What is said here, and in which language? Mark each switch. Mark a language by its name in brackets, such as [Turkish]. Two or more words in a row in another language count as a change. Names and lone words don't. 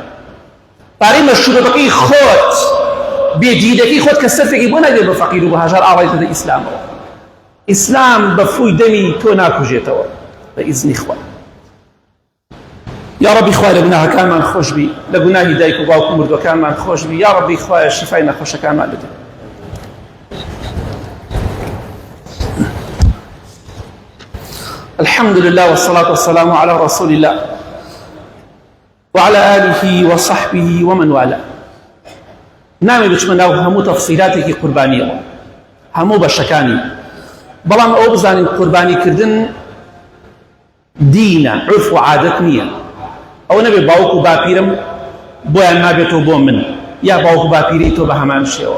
[Central Kurdish] پارەی مەشروبەکەی خۆت بێدینەکەی خۆت کە سەرفێکی بۆ نەدێت بە فەقیر و بە هەژار ئاڵای دەدە ئیسلامەوە. ئیسلام بە فووی دەمی تۆ ناکوژێتەوە بە ئیزنی خوا. [Arabic] یا ربی [Central Kurdish] خوای لە گوناهەکانمان خۆش بی، لە گوناهی دایک و باوک و مردوەکانمان خۆش بی. [Arabic] یا ربی [Central Kurdish] خوای شیفای نەخۆشەکانمان بدە. [Arabic] الحمد لله والصلاة والسلام على رسول الله وعلى آله وصحبه ومن والاه. [Central Kurdish] نامی بچمەناو هەموو تەفسیلاتێکی قوربانیەوە، هەموو بەشەکانی، بەڵام ئەو بزانین قوربانیکردن دینە، عرف و عادەت نییە. ئەو نەبێ باوک و باپیرم بۆیان نابێتەوە بۆ من، یا باوک و باپیری تۆ بە هەمان شێوە.